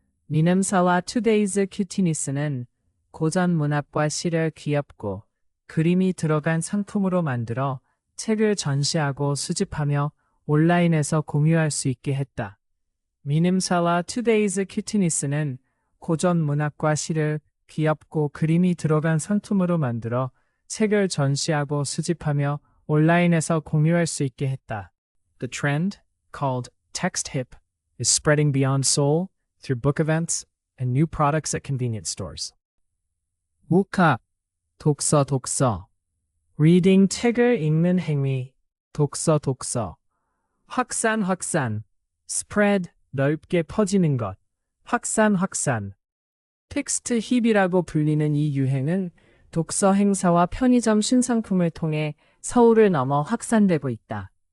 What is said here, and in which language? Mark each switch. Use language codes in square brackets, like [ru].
[ko] 민음사와 Today's cuteness는 고전 문학과 시를 귀엽고 그림이 들어간 상품으로 만들어 책을 전시하고 수집하며 온라인에서 공유할 수 있게 했다. 민음사와 Today's cuteness는 고전 문학과 시를 귀엽고 그림이 들어간 상품으로 만들어 책을 전시하고 수집하며 온라인에서 공유할 수 있게 했다. [en] The trend, called text hip, is spreading beyond Seoul through book events and new products at convenience stores. [ko] 우카, 독서. reading, 책을 읽는 행위, 독서. 확산, spread, 넓게 퍼지는 것, 확산. 텍스트 힙이라고 불리는 이 유행은 독서 행사와 편의점 신상품을 통해 서울을 넘어 확산되고 있다.